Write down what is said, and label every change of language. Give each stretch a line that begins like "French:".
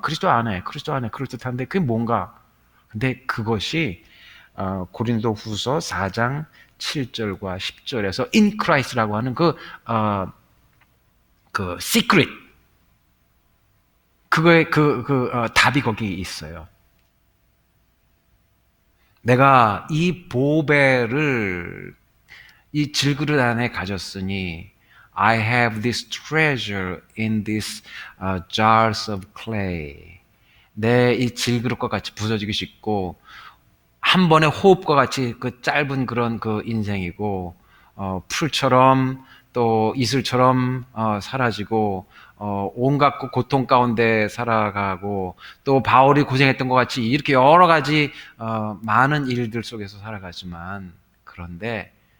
Korean: 그리스도 안에 그럴듯한데 그게 뭔가? 근데 그것이 고린도후서 4장 7절과 10절에서 in Christ라고 하는 그 그 시크릿, 그거의 답이 거기 있어요. 내가 이 보배를 이 질그릇 안에 가졌으니
English: I have this treasure in these jars of clay.
Korean: 내 이 질그릇과 같이 부서지기 쉽고 한 번의 호흡과 같이 그 짧은 그런 그 인생이고 풀처럼 또 이슬처럼 사라지고 온갖 고통 가운데 살아가고 또 바울이 고생했던 것 같이 이렇게 여러 가지 많은 일들 속에서 살아가지만 그런데